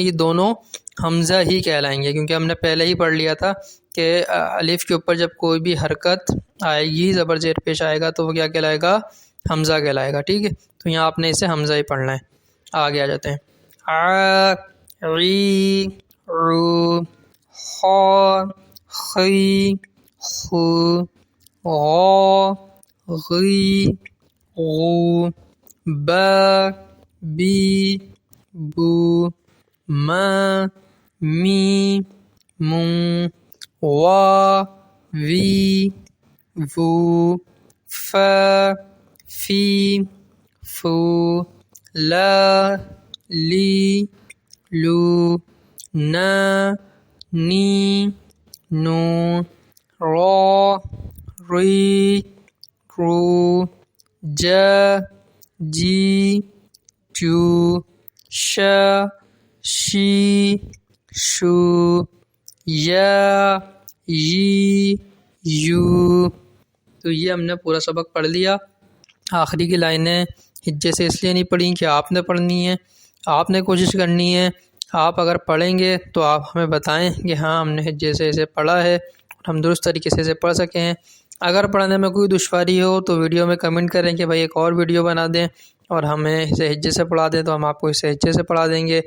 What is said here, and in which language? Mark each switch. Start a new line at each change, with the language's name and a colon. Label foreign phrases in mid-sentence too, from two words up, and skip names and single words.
Urdu: یہ دونوں حمزہ ہی کہلائیں گے کیونکہ ہم نے پہلے ہی پڑھ لیا تھا کہ الف کے اوپر جب کوئی بھی حرکت آئے گی، زبر زیر پیش آئے گا تو وہ کیا کہلائے گا؟ حمزہ کہلائے گا، ٹھیک ہے؟ تو یہاں آپ نے اسے حمزہ ہی پڑھنا ہے. آگے آ جاتے ہیں. آ عی عو. خا خی خو. غا غی غو. با بی بو. ما می مو. وا وی وو. فا فی فو. لا لی لو. نا نی نو. را ری رو. جا جی جو. شا شی شو. یا یی یو. تو یہ ہم نے پورا سبق پڑھ لیا. آخری کی لائنیں ہجے سے اس لیے نہیں پڑھیں کہ آپ نے پڑھنی ہے، آپ نے کوشش کرنی ہے. آپ اگر پڑھیں گے تو آپ ہمیں بتائیں کہ ہاں ہم نے ہجے سے اسے پڑھا ہے اور ہم درست طریقے سے اسے پڑھ سکیں ہیں. اگر پڑھنے میں کوئی دشواری ہو تو ویڈیو میں کمنٹ کریں کہ بھائی ایک اور ویڈیو بنا دیں اور ہمیں اسے ہجے سے پڑھا دیں تو ہم آپ کو اسے ہجے سے پڑھا دیں گے.